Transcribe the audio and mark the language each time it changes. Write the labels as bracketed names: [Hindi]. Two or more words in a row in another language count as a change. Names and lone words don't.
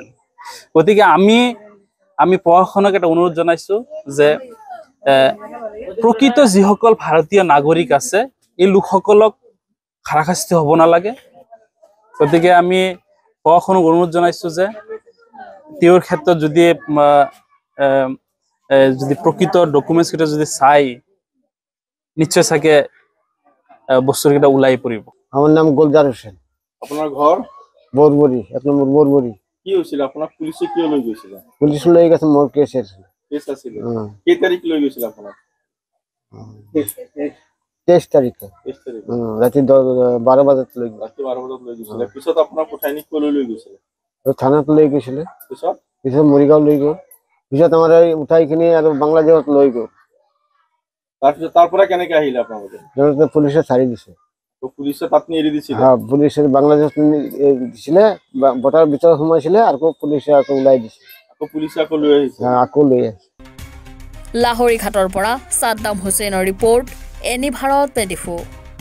[Assamese] গতিকে আমি প্ৰশাসনক এটা অনুৰোধ জনাইছোঁ যে প্ৰকৃত যিসকল ভাৰতীয় নাগৰিক আছে, এই লোকসকলক হাৰাশাস্তি হ'ব নালাগে। গতিকে আমি প্ৰশাসনক অনুৰোধ জনাইছোঁ যে তেওঁৰ ক্ষেত্ৰত যদি প্ৰকৃত ডকুমেণ্টছকেইটা যদি চাই, নিশ্চয় চাগে বস্তুকেইটা ওলাই পৰিব। [Bangla] আমার নাম গুলজার হোসেন। আপনার ঘর বরবরি, 1 নম্বর বরবরি। কি হয়েছিল? আপনার পুলিশে কি লই গেছিল? পুলিশ লই গেছে মোর কেসের। কেস আছিল। কি তারিখ লই গেছিল আপনার? 23 তারিখে। 23 তারিখ। রাতে 12 বাজে লই গেছে। রাতে 12 বাজে লই গেছিল। পিছত আপনার কোথায় নি কই লই গেছিল? তো থানাত লই গেছিল। পিছত মরিগাঁও লই গো। পিছত আমার উঠাই কিনে আর বাংলাদেশত লই গো। তারপরে কেনেকে আহিল আপনার মতে? পুলিশে ছাড়ি দিছে। [Assamese] তো পুলিশে তাতনি এৰি দিছিল? হ্যাঁ, পুলিশে বাংলাদেশ দিছিলে, বটাৰ ভিতৰত সোমাইছিলে, আকৌ পুলিশে আকৌ ওলাই দিছে। আকৌ পুলিশে আকৌ লৈ আহিছে? হ্যাঁ, আকৌ লৈ আহিছে। লাহৰীঘাটৰ পৰা সাদ্দাম হুছেইনৰ ৰিপৰ্ট, এনি ভাৰত 24।